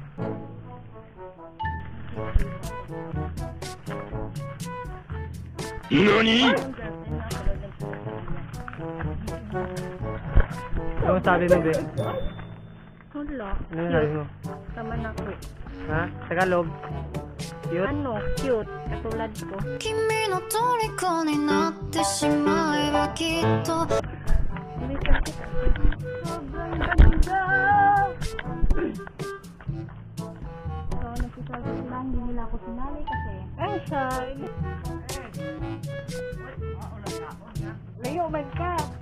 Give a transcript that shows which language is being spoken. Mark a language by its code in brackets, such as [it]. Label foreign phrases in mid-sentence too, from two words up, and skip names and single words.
[ja] NANI?! [tl] Ano sabi mo, Be? Hala. Ano sabi mo? Tama na ko. Ha? Tagalog? Cute? Ano? Cute. Katulad ko. [ja] 君の虜になってしまえばきっと [tl] May sakit. Sobrang ganda! So, nagsisabi sila, hindi nila ako sinali kasi ay, shy! Layo man ka!